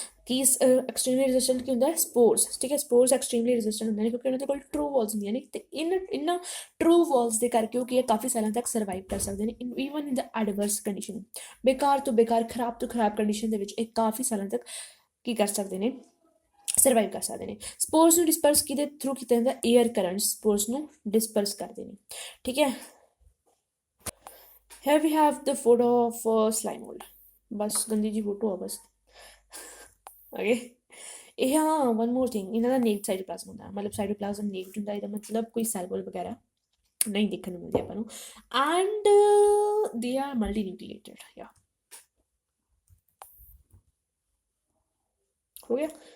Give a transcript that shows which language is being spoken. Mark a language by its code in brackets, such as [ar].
[pa] ਕਿ extremely resistant ਕੀ ਹੁੰਦਾ spores, ਠੀਕ ਹੈ। ਸਪੋਰਸ ਐਕਸਟ੍ਰੀਮਲੀ ਰੈਜ਼ਿਸਟੈਂਟ ਹੁੰਦੇ ਨੇ ਕਿਉਂਕਿ ਉਹਨਾਂ ਦੇ ਕੋਲ ਟਰੂ ਵਾਲਸ ਹੁੰਦੀਆਂ ਨੇ ਤੇ ਇਹਨਾਂ ਟਰੂ ਵਾਲਸ ਦੇ ਕਰਕੇ ਉਹ ਕੀ ਹੈ ਕਾਫੀ ਸਾਲਾਂ ਤੱਕ ਸਰਵਾਈਵ ਕਰ ਸਕਦੇ ਨੇ [en] Even in the adverse condition. [pa] ਬੇਕਾਰ ਤੋਂ ਬੇਕਾਰ ਖਰਾਬ ਤੋਂ ਖਰਾਬ ਕੰਡੀਸ਼ਨ ਦੇ ਵਿੱਚ ਇਹ ਕਾਫੀ ਸਾਲਾਂ ਤੱਕ ਕੀ ਕਰ ਸਕਦੇ ਨੇ ਸਰਵਾਈਵ ਕਰ ਸਕਦੇ ਨੇ। ਸਪੋਰਸ ਨੂੰ ਡਿਸਪਰਸ ਕਿਹਦੇ ਥਰੂ ਕੀਤਾ ਜਾਂਦਾ ਏਅਰ ਕਰੰਟ ਸਪੋਰਸ ਨੂੰ ਡਿਸਪਰਸ ਕਰਦੇ ਨੇ, ਠੀਕ ਹੈ। [en] here we have the photo of slime mold, [pa] ਬਸ ਗੰਦੀ ਜੀ ਫੋਟੋ ਆ ਬਸ, ਓਕੇ। ਇਹ ਹਾਂ [en] one more thing, [pa] ਇਹਨਾਂ ਦਾ ਨੇਕਡ ਸਾਈਟੋਪਲਾਜ਼ਮ ਹੁੰਦਾ, ਮਤਲਬ ਸਾਈਟੋਪਲਾਜ਼ਮ ਨੇਕਡ ਹੁੰਦਾ, ਇਹਦਾ ਮਤਲਬ ਕੋਈ ਸੈਲ ਵੋਲ ਵਗੈਰਾ ਨਹੀਂ ਦੇਖਣ ਨੂੰ ਮਿਲਦੇ ਆਪਾਂ ਨੂੰ। [en] and they are multinucleated, [pa] ਯਾ ਹੋ ਗਿਆ।